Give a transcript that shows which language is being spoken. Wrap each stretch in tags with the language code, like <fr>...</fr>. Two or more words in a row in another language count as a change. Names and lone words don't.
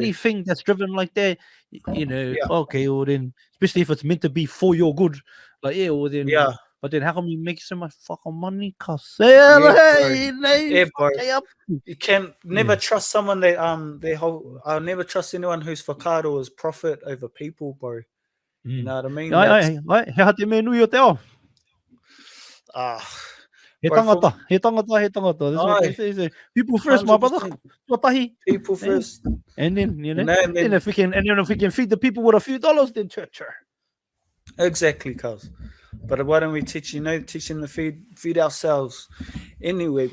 <en>Anything that's driven like that, okay, or then especially if it's meant to be for your good, like or then But then how come you make so much fucking money, cuz? Bro. You can never trust someone that I'll never trust anyone whose whakaaro is profit over people, bro. You know what I mean?</en> <mi>He te me nui o te ao. He tangata.</mi> <en>That's what they say. People first, 100%. My brother. People first. And then, and if we can feed the people with a few dollars, then sure. Exactly, cuz. But why don't we teach them to feed ourselves anyway?</en>